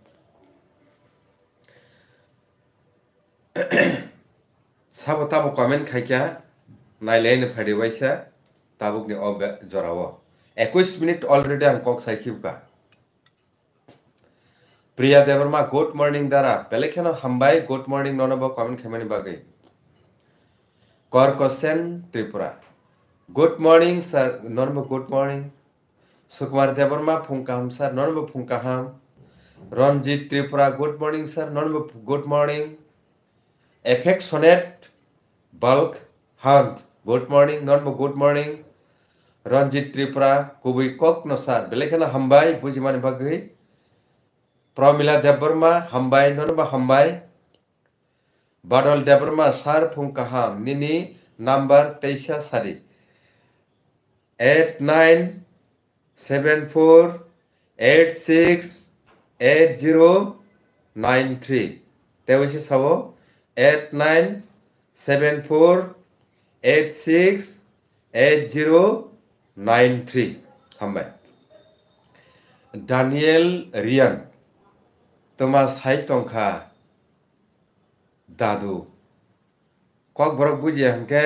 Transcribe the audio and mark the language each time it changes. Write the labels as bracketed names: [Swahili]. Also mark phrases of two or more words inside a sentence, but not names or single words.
[Kok Borok] sabo tamo comment khaikya nailene phadi waisa tabuk ni ob jorawo 21 [English] minute already [Kok Borok] ang kok saikhiuka Priya Devarma [English] good morning [Kok Borok] dara pelekhana hambai [English] good morning [Kok Borok] nonabo comment khamani bagai Kor Kosen Tripura [English] good morning sir [Kok Borok] nonabo [English] good morning [Kok Borok] Sukumar Devarma phungkaham sir nonabo phungkaham Ranjit Tripura [English] good morning sir [Kok Borok] nonabo [English] good morning [Kok Borok] Affectionate Bulk Hunt [English] good morning [Kok Borok] nonabo [English] good morning [Kok Borok] Ranjit Tripura Kubui Kok no sir pelekhana hambai bujimani bagai Pramila Devarma hambai nonaba hambai Badal Devarma sar phungkaham nini number 23 sari 8974868093 tewisi sabo 8974868093 hambai Daniel Rian Toma sai tongkha dadu kok borok bujia hangke